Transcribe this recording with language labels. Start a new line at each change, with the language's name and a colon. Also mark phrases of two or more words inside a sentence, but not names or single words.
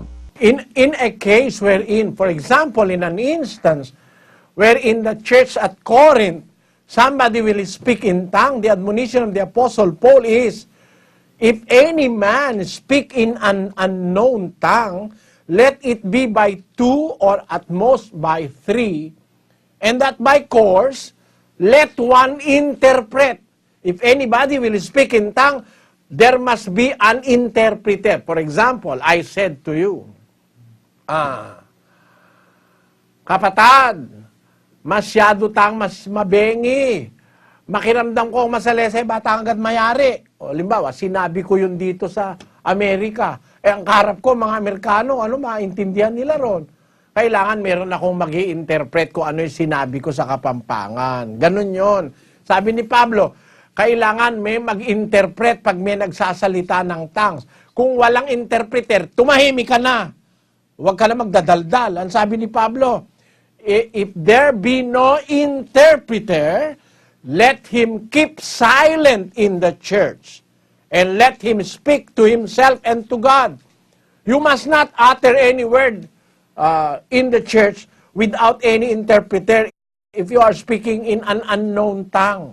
English: In a case wherein, for example, in an instance wherein the church at Corinth, somebody will speak in tongue, the admonition of the Apostle Paul is, if any man speak in an unknown tongue, let it be by 2 or at most by 3, and that by course, let one interpret. If anybody will speak in tongue, there must be an interpreter. For example, I said to you,
Pampanga: kapatad, masyado tang mabengi. Makiramdam ko masalesay, bata agad mayari. O,
Filipino: limbawa, sinabi ko yun dito sa Amerika. Ang karap ko, mga Amerikano, maintindihan nila ron. Kailangan meron akong mag-i-interpret kung ano yung sinabi ko sa Kapampangan. Ganun yon. Sabi ni Pablo, kailangan may mag-interpret pag may nagsasalita ng tongues. Kung walang interpreter, tumahimik ka na. Huwag ka na magdadaldal. Ang sabi ni Pablo,
English: if there be no interpreter, let him keep silent in the church and let him speak to himself and to God. You must not utter any word in the church without any interpreter if you are speaking in an unknown tongue.